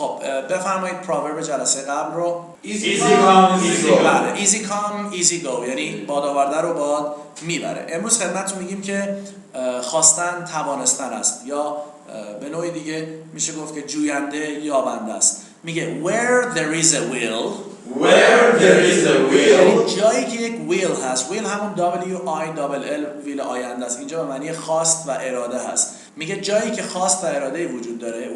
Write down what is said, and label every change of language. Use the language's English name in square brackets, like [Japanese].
[Persian] خب بفرمایید پراورب جلسه قبل رو. [English] Easy come, easy go. [Persian] بله [English] easy come easy go [Persian] یعنی باد آورده رو باد میبره. امروز خدمتتون میگیم که خواستن توانستن است، یا به نوعی دیگه میشه گفت که جوینده یابنده است. میگه [English] where there is a will. Where there is a will. [Persian] جایی که یک will هست. will همون W-I-L-L ویل آینده است. اینجا به معنی خواست و اراده هست. میگه جایی که خواست و اراده وجود داره.